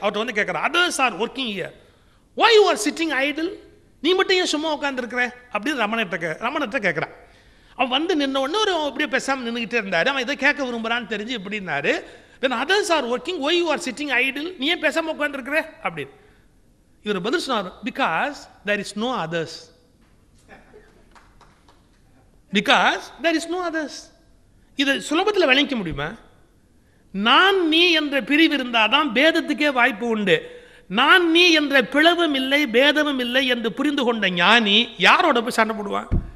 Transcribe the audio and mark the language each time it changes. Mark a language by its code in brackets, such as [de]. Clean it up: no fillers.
[ta] அவர்கிட்ட வந்து கேட்குறான், [en] others are working here, why you are sitting idle, [ta] நீ மட்டும் ஏன் சும்மா உட்காந்துருக்கிற அப்படின்னு ரமணர்கிட்ட கேட்குறான். அவன் வந்து நின்ன உடனே ஒரு அப்படியே பேசாமல் நின்றுக்கிட்டே இருந்தார். அவன் இதை கேட்க விரும்புகிறான்னு தெரிஞ்சு எப்படின்னாரு, [en] when others are working, why you are sitting idle, [ta] நீ ஏன் பேசாமல் உட்காந்துருக்கிற அப்படின்னு. இவர் பதில் சொன்னார், [en] because there is no others, because there is no others. [ta] இதை சுலபத்தில் விளங்கிக்க முடியுமா? நான் நீ என்ற பிரிவு இருந்தாதான் பேதத்துக்கே வாய்ப்பு உண்டு. நான் நீ என்ற பிளவும் இல்லை பேதமும் இல்லை என்று புரிந்து கொண்ட ஞானி யாரோட போய் சண்டை போடுவான்?